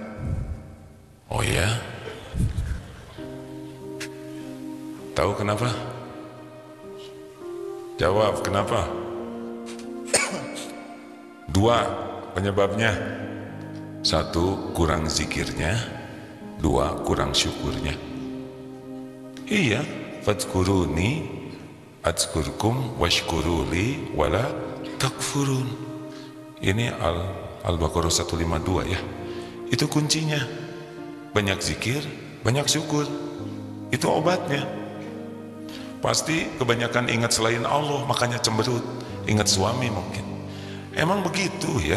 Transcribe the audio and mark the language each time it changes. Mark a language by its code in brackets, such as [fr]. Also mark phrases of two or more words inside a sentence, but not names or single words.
[id] Oh ya? Tahu kenapa? Jawab, kenapa? Dua penyebabnya. Satu, kurang zikirnya. Dua, kurang syukurnya. [ar] Iya, فاذكروني أذكركم واشكروا لي ولا تكفرون. [id] Ini Al-Baqarah 152 ya. Itu kuncinya. Banyak zikir, banyak syukur. Itu obatnya. Pasti kebanyakan ingat selain Allah, makanya cemberut. Ingat suami mungkin. Emang begitu ya.